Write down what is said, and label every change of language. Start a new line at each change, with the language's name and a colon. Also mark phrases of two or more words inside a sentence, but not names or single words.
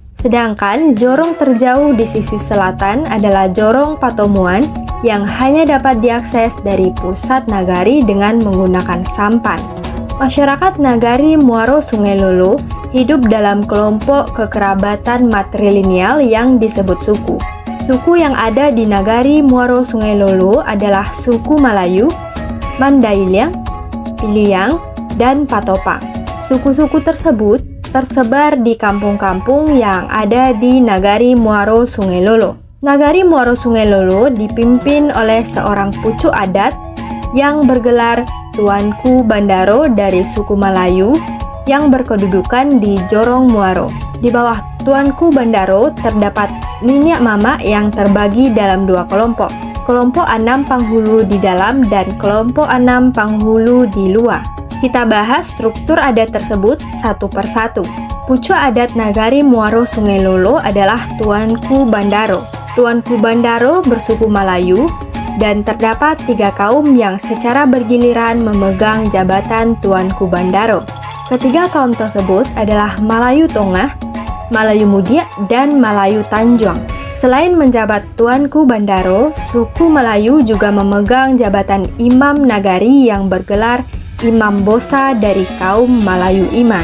Indonesian: Sedangkan jorong terjauh di sisi selatan adalah jorong Patomuan yang hanya dapat diakses dari pusat nagari dengan menggunakan sampan. Masyarakat nagari Muaro Sungai Lolo hidup dalam kelompok kekerabatan matrilineal yang disebut suku. Suku yang ada di nagari Muaro Sungai Lolo adalah suku Malayu, Mandailing, Piliang, dan Patopang. Suku-suku tersebut tersebar di kampung-kampung yang ada di nagari Muaro Sungai Lolo. Nagari Muaro Sungai Lolo dipimpin oleh seorang pucuk adat yang bergelar Tuanku Bandaro dari suku Malayu yang berkedudukan di Jorong Muaro. Di bawah Tuanku Bandaro terdapat Niniak Mama yang terbagi dalam dua kelompok. Kelompok 6 Panghulu di dalam dan kelompok 6 Panghulu di luar. Kita bahas struktur adat tersebut satu persatu. Pucuk adat nagari Muaro Sungai Lolo adalah Tuanku Bandaro. Tuanku Bandaro bersuku Malayu dan terdapat 3 kaum yang secara bergiliran memegang jabatan Tuanku Bandaro. Ketiga kaum tersebut adalah Malayu Tongah, Malayu Mudia, dan Malayu Tanjung. Selain menjabat Tuanku Bandaro, suku Malayu juga memegang jabatan Imam Nagari yang bergelar Imam Bosa dari kaum Malayu Iman.